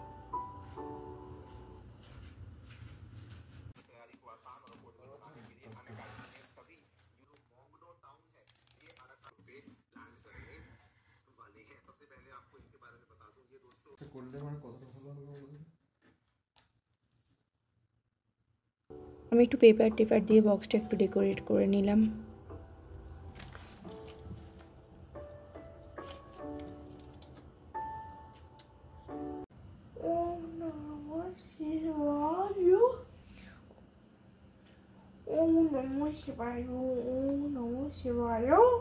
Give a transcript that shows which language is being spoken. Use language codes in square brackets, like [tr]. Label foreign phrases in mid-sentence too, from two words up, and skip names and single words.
[bn] করলে মানে কতটা ভালো হবে বলো? আমি একটু পেপার টেপার দিয়ে বক্সটা একটু ডেকোরেট করে নিলাম। [sa] ॐ नमः शिवाय. ॐ नमः शिवाय. ॐ नमः शिवाय.